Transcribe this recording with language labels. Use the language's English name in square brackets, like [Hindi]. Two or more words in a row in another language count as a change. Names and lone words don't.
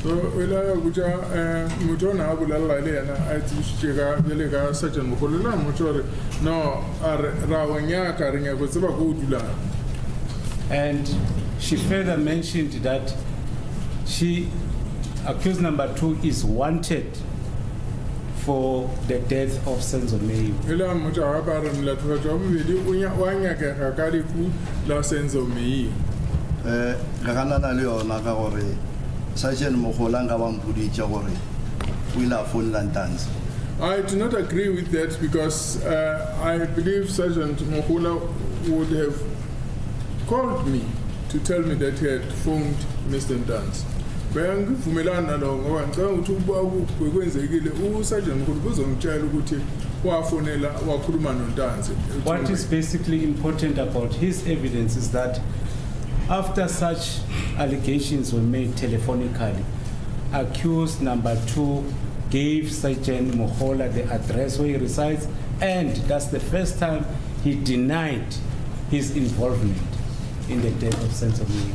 [English] And she further mentioned that accused number 2 is wanted for the death of Senzo Meyu. [Northern Sotho] ela motho a ba re mlatofadi wa bobedi wa nyakega ka lefu la Senzo Meyu. re ganana le yona ka gore Sergeant Mogane nga ba mpoditse gore o ile a founela Ntanzi. [English] I do not agree with that because I believe Sergeant Mogane would have called me to tell me that he had phoned Mr. Ntanzi. [Zulu] Bengivumelana lo ngoba ngicela ukuthi ukuba kwenzekile uSergeant Mogane kuzongitshela ukuthi wafonela wakhuluma noNtanzi. [English] What is basically important about his evidence is that after such allegations were made telephonically, accused number 2 gave Sergeant Mogane the address where he resides, and that's the first time he denied his involvement in the death of Senzo Meyu.